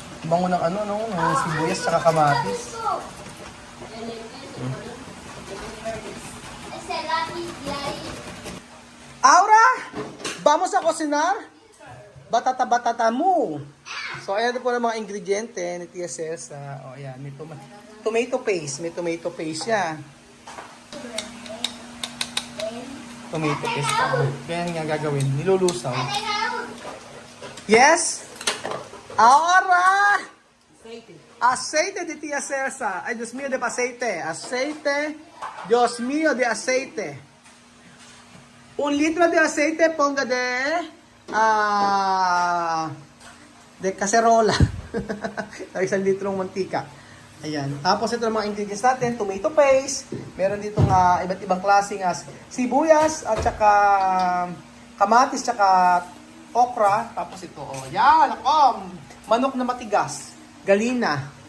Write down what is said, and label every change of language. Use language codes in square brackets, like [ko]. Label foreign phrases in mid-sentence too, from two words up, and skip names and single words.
[tl] bango ng ano, no? Ng sibuyas tsaka kamatis. [es] Aura! Vamos a cocinar? [tl] Batata-batata mo. So, ayan po ng mga ingrediente ni Tia Cesa. O, ayan. May [en] tomato paste. [tl] May [en] tomato paste [tl] siya. [en] Tomato paste pa. [tl] Kaya nga gagawin. Nilulusaw. Yes? [es] Aura! Aceite de Tia Cesa. Ay, Dios mío de aceite. Aceite. Dios mío de aceite. 1 litro de aceite, ponga de cacerola. [tl] 1 litrong mantika. Ayan. Tapos ito ang mga ingredients natin. [en] Tomato paste. [tl] Meron ditong iba't ibang klaseng sibuyas at saka kamatis tsaka okra. Tapos ito. Oh, yan. Manok na matigas. Galina.